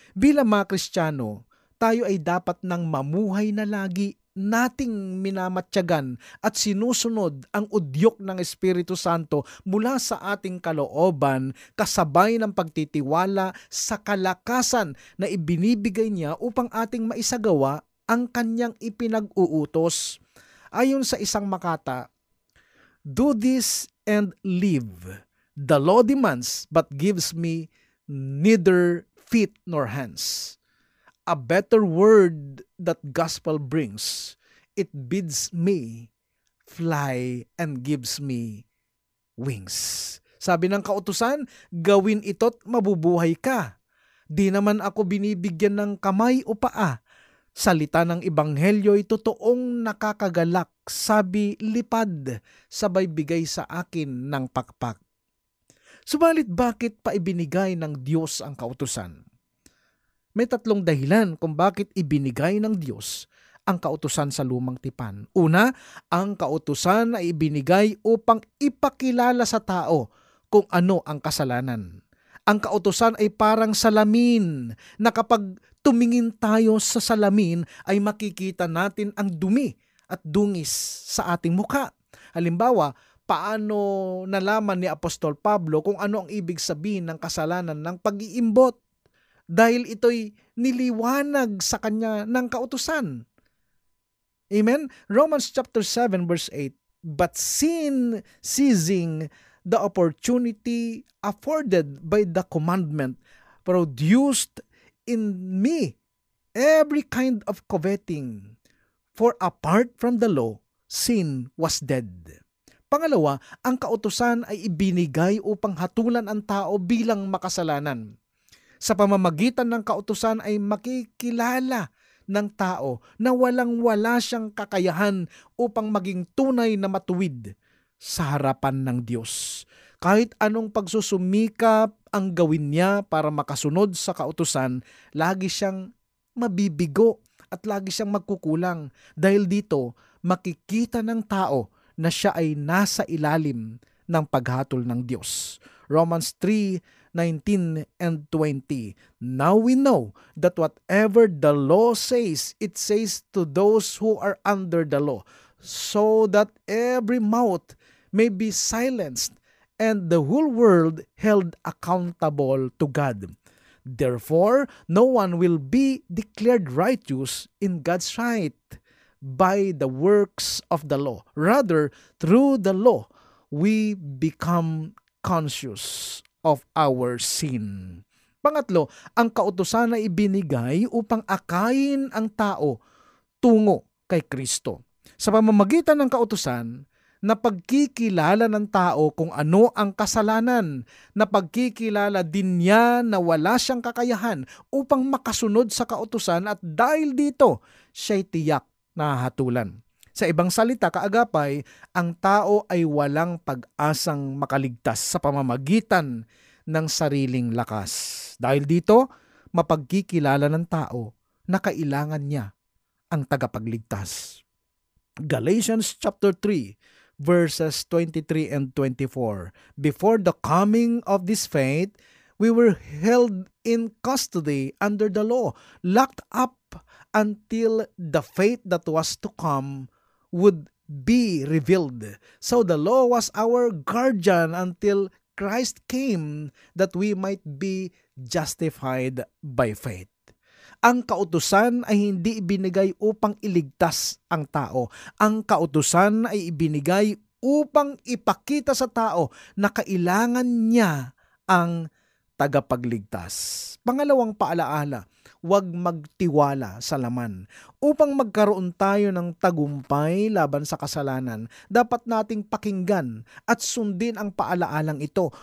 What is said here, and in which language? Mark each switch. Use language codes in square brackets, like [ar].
[tl] Bilang mga Kristiyano, tayo ay dapat nang mamuhay na lagi nating minamatyagan at sinusunod ang udyok ng Espiritu Santo mula sa ating kalooban kasabay ng pagtitiwala sa kalakasan na ibinibigay niya upang ating maisagawa ang kanyang ipinag-uutos. Ayon sa isang makata, [en] "Do this and live. The law demands but gives me neither feet nor hands. A better word that gospel brings. It bids me fly and gives me wings." [tl] Sabi ng kautusan, gawin ito't mabubuhay ka. Di naman ako binibigyan ng kamay o paa. Salita ng Ebanghelyo ay totoong nakakagalak, sabi lipad, sabay bigay sa akin ng pakpak. Subalit bakit pa ibinigay ng Diyos ang kautusan? May tatlong dahilan kung bakit ibinigay ng Diyos ang kautusan sa lumang tipan. Una, ang kautusan ay ibinigay upang ipakilala sa tao kung ano ang kasalanan. Ang kautusan ay parang salamin na kapag tumingin tayo sa salamin ay makikita natin ang dumi at dungis sa ating mukha. Halimbawa, paano nalaman ni Apostol Pablo kung ano ang ibig sabihin ng kasalanan ng pag-iimbot? Dahil ito'y niliwanag sa kanya ng kautusan. Amen? [en] Romans chapter 7 verse 8, "But sin, seizing the opportunity afforded by the commandment, produced in me every kind of coveting. For apart from the law, sin was dead." [tl] Pangalawa, ang kautusan ay ibinigay upang hatulan ang tao bilang makasalanan. Sa pamamagitan ng kautusan ay makikilala ng tao na walang-wala siyang kakayahan upang maging tunay na matuwid sa harapan ng Diyos. Kahit anong pagsusumikap ang gawin niya para makasunod sa kautusan, lagi siyang mabibigo at lagi siyang magkukulang. Dahil dito, makikita ng tao na siya ay nasa ilalim ng paghatol ng Diyos. [en] Romans 3:19 and 20. "Now we know that whatever the law says, it says to those who are under the law, so that every mouth may be silenced and the whole world held accountable to God. Therefore, no one will be declared righteous in God's sight by the works of the law. Rather, through the law, we become conscious of our sin." [tl] Pangatlo, ang kautusan ay ibinigay upang akayin ang tao tungo kay Kristo. Sa pamamagitan ng kautusan, na pagkikilala ng tao kung ano ang kasalanan, na pagkikilala din niya na wala siyang kakayahan upang makasunod sa kautusan at dahil dito, siya'y tiyak na hatulan. Sa ibang salita, kaagapay, ang tao ay walang pag-asang makaligtas sa pamamagitan ng sariling lakas. Dahil dito, mapagkikilala ng tao na kailangan niya ang tagapagligtas. [en] Galatians chapter 3, verses 23 and 24. "Before the coming of this faith, we were held in custody under the law, locked up until the faith that was to come would be revealed. So the law was our guardian until Christ came that we might be justified by faith." [tl] Ang kautusan ay hindi ibinigay upang iligtas ang tao. Ang kautusan ay ibinigay upang ipakita sa tao na kailangan niya ang tagapagligtas. Pangalawang paalaala, huwag magtiwala sa laman. Upang magkaroon tayo ng tagumpay laban sa kasalanan, dapat nating pakinggan at sundin ang paalaalang ito.